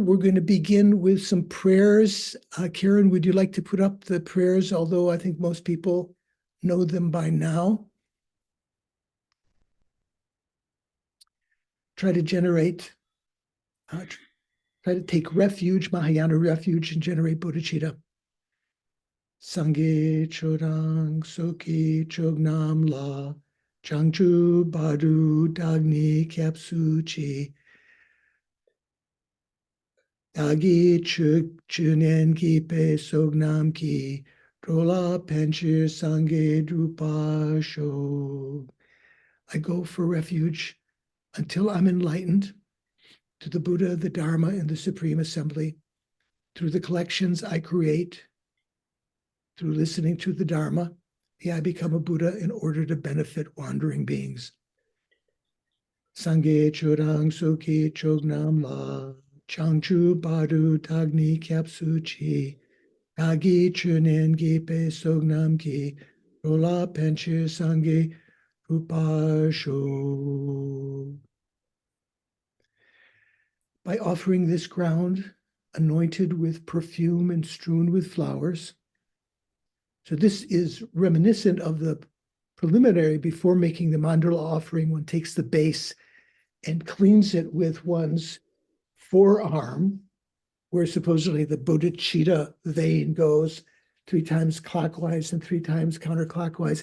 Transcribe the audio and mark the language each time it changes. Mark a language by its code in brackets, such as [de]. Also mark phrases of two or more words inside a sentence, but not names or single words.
[en] We're going to begin with some prayers. Karen, would you like to put up the prayers? Although I think most people know them by now. Try to take refuge, Mahayana refuge, and generate bodhicitta. [bo] སངས་རྒྱས་ཆོས་དང་ཚོགས་ཀྱི་མཆོག་རྣམས་ལ། བྱང་ཆུབ་བར་དུ་བདག་ནི་སྐྱབས་སུ་མཆི། བདག་གིས་ཆོས་ཉན་བགྱིས་པའི་བསོད་ནམས་ཀྱིས། འགྲོ་ལ་ཕན་ཕྱིར་སངས་རྒྱས་འགྲུབ་པར་ཤོག. [en] I go for refuge until I'm enlightened, to the Buddha, the Dharma, and the Supreme Assembly, through the collections I create, through listening to the Dharma. May I become a Buddha in order to benefit wandering beings. [bo] སངས་རྒྱས་ཆོས་དང་ཚོགས་ཀྱི་མཆོག་རྣམས་ལ། བྱང་ཆུབ་བར་དུ་བདག་ནི་སྐྱབས་སུ་མཆི། བདག་གིས་ཆོས་ཉན་བགྱིས་པའི་བསོད་ནམས་ཀྱིས། འགྲོ་ལ་ཕན་ཕྱིར་སངས་རྒྱས་འགྲུབ་པར་ཤོག. [en] By offering this ground, anointed with perfume and strewn with flowers. So this is reminiscent of the preliminary. Before making the mandala offering, one takes the base and cleans it with one's forearm, where supposedly the bodhicitta vein goes 3 times clockwise and 3 times counterclockwise.